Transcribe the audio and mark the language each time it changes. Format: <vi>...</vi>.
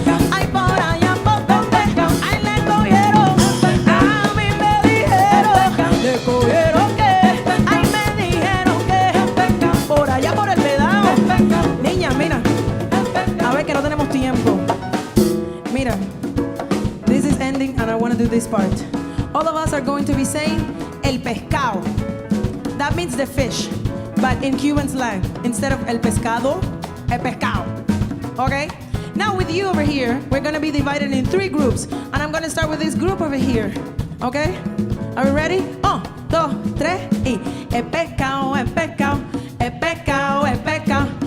<es>Ay, por allá por donde, ay, le cogieron. A mí me dijeron, le cogieron que, ay, me dijeron que, por allá por el pedao. Niña, mira, a ver que no tenemos tiempo.</es> <en>Mira, this is ending and I want to do this part. All of us are going to be saying el pescado. That means the fish, but in Cuban slang, instead of el pescado, el pescado. Okay? Now with you over here, we're gonna be divided in 3 groups, and I'm gonna start with this group over here. Okay? Are we ready?</en> <es>1, 2, 3, y el pescado, el pescado, el pescado, el pescado.</es>